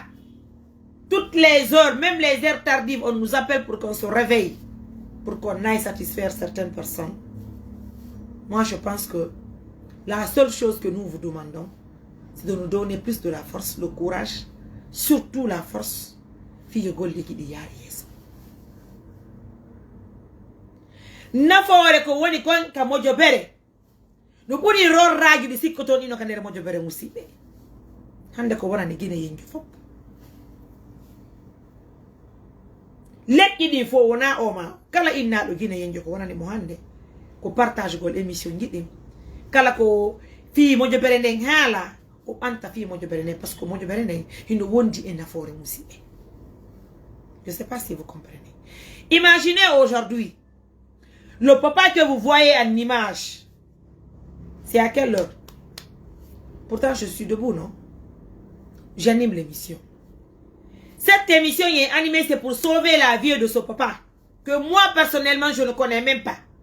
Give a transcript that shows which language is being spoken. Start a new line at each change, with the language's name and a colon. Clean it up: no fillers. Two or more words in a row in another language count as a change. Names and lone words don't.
French: Toutes les heures, même les heures tardives, on nous appelle pour qu'on se réveille, pour qu'on aille satisfaire certaines personnes. Moi, je pense que la seule chose que nous vous demandons, c'est de nous donner plus de la force, le courage, surtout la force.
Fula: Nafore ko woni kon ka mojo bere no buri ror raji di sikkoto ni no kanere mojo bere musibe hande ko wona ni gine yengi fop lekki di fo wona o ma kala inna do gine yengi ko wona ni mo hande ko partage gol émission jidim kala ko fi mojo bere nden hala o anta fi mojo bere nden
French: parce que
Fula: mojo bere nden hino wondi e nafore musibe.
French: Je sais pas si vous comprenez. Imaginez aujourd'hui le papa que vous voyez en image, c'est à quelle heure? Pourtant, je suis debout, non? J'anime l'émission. Cette émission est animée, c'est pour sauver la vie de ce papa, que moi, personnellement, je ne connais même pas.